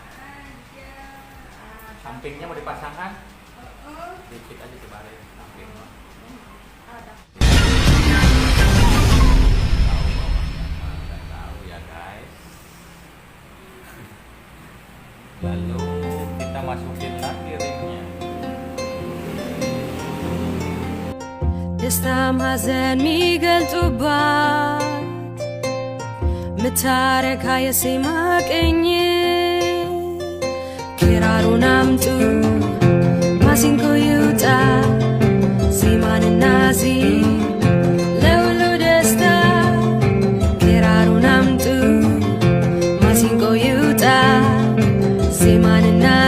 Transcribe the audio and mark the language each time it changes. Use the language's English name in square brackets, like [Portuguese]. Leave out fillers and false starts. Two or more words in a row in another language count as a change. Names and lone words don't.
[Indonesian] Sampingnya mau dipasangkan? Dikit aja sebarin sampingnya. Tahu ya guys. Lalu kita masukin lagi ringnya. [Amharic] ደስታም ሐዘን ሚገልጡባት ምታረካ የሴማ ቀኝ ክራሩን አምጡ ማሲንቆ ይውጣ ዜማንና ለሁሉ ደስታ ክራሩን አምጡ ማሲንቆ ይውጣ ዜማንና